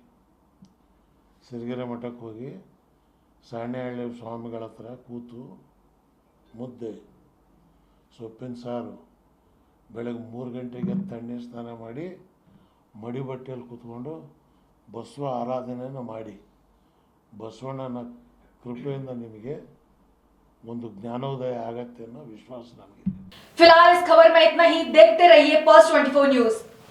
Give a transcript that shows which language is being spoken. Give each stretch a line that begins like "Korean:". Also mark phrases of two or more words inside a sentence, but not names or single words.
Kannada: ಸಿರಿಗೆರೆ ಮಠಕ್ಕೆ ಹೋಗಿ ಸಾಣೆಹಳ್ಳಿ ಸ್ವಾಮಿಗಳ ಹತ್ರ ಕೂತು ಮುದ್ದೆ, ಸೊಪ್ಪಿನ ಸಾರು, ಬೆಳಗ್ಗೆ 3 ಗಂಟೆಗೆ ತಣ್ಣೀರು ಸ್ನಾನ ಮಾಡಿ ಮಡಿ ಬಟ್ಟೆಯಲ್ಲಿ ಕೂತ್ಕೊಂಡು ಬಸವ ಆರಾಧನೆಯನ್ನು ಮಾಡಿ, ಬಸವಣ್ಣನ ಕೃಪೆಯಿಂದ ನಿಮಗೆ ಒಂದು ಜ್ಞಾನೋದಯ ಆಗತ್ತೆ ಅನ್ನೋ ವಿಶ್ವಾಸ ನಮಗಿದೆ.
Hindi: फिलहाल इस खबर में इतना ही। देखते रहिए Pulse 24 न्यूज।